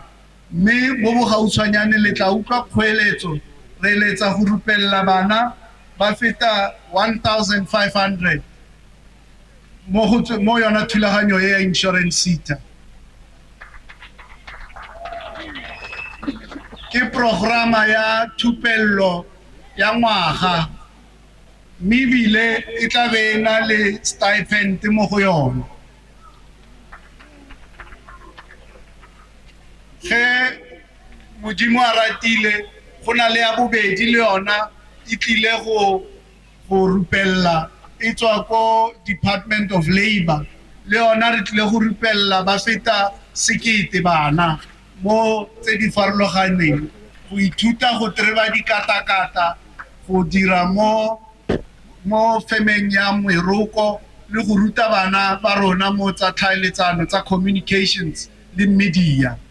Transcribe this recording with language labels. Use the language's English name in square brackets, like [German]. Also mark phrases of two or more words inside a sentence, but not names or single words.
[Tswana] Mme mo bogautshwanyane le tla utlwa kgoeletso re eletsa go rupella bana ba feta 1,500 mo yona thulaganyo ya insurance SETA. Ke programa ya thupello ya ngwaga mme ebile e tla be na le stipend mo go yona. Ge Modimo a ratile go na le ya bobedi le yona e tlile go rupella e tswa ko Department of Labour le yona re tlile go rupella ba feta 1,000 bana mo tse di farologaneng go ithuta go treba dikatakata go dira mo femeng ya meroko le go ruta bana ba rona mo tsa tlhaeletsano tsa communications le media.